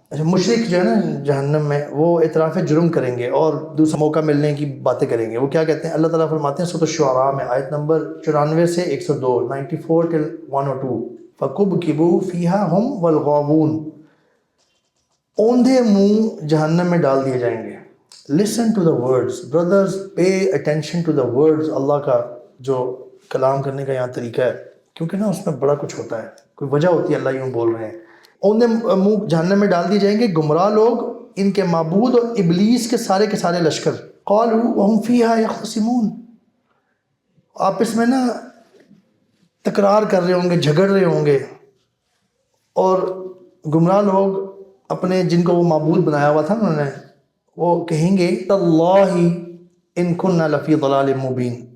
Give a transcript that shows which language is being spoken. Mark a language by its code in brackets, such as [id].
[ur] اچھا, مشرک جو ہے نا جہنم میں, وہ اعتراف جرم کریں گے اور دوسرا موقع ملنے کی باتیں کریں گے. وہ کیا کہتے ہیں؟ اللہ تعالیٰ فرماتے ہیں سورۃ الشعراء میں آیت نمبر 94 سے 102, [en] 94 till 102, [ar] فَكُبْكِبُوا فِيهَا هُمْ وَالْغَاوُونَ. [ur] اوندھے منہ جہنم میں ڈال دیے جائیں گے. [en] Listen to the words brothers, pay attention to the words. [ur] اللہ کا جو کلام کرنے کا یہاں طریقہ ہے, کیونکہ نا اس میں بڑا کچھ ہوتا ہے, کوئی وجہ ہوتی ہے, اللہ یوں بول رہے ہیں. اوندھے منہ جہنم میں ڈال دیے جائیں گے گمراہ لوگ, ان کے معبود اور ابلیس کے سارے لشکر. [ar] قالوا وهم فيها يختصمون. [ur] آپس میں نا تکرار کر رہے ہوں گے, جھگڑ رہے ہوں گے, اور گمراہ لوگ اپنے جن کو وہ معبود بنایا ہوا تھا انہوں نے, وہ کہیں گے [ar] تاللہ ان كنا لفی ضلال مبین.